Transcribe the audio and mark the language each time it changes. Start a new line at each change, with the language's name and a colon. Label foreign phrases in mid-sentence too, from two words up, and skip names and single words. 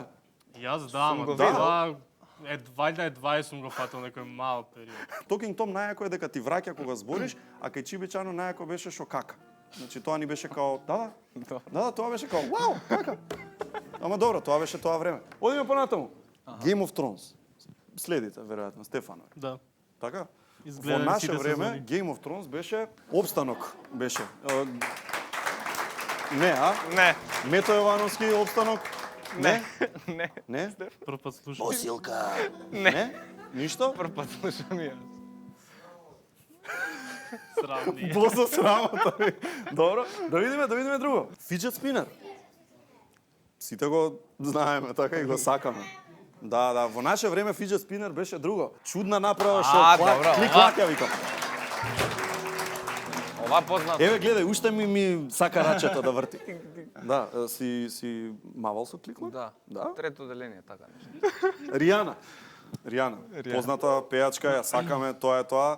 Macedonian: Јас да, ама го това вајда едва сум го фатил некој мал период. Talking Tom најако е дека ти враќа кога збориш, а кај чибичано најако беше шо кака. Значи тоа ни беше као, да, тоа беше као, вау, кака. Ама добро, тоа беше тоа време. Одиме понатаму. Game of Thrones. Следите, веројатно, Стефанови. Да. Така? Изгледа Во наше сите време сезони. Game of Thrones беше обстанок, беше. Не, а? Не. Мето Јовановски обстанок? Не. Не. Не? Прв пат слушам. Босилка. Не? Ништо? Прв пат слушам јас. Срамни. Босо срамота. Добро, да видиме друго.
English: Fidget spinner.
Macedonian: Сите го знаеме, така и го сакаме. Да, во наше време
English: fidget spinner
Macedonian: беше друго. Чудна направа што добро, клик-клак ја викам. Ова познато. Еве гледај, уште ми сака рачето да врти. Да, си мавал со клик-клак? Да. Да? Трето деление, така нешто. Ријана, позната пејачка, ја сакаме, тоа е тоа.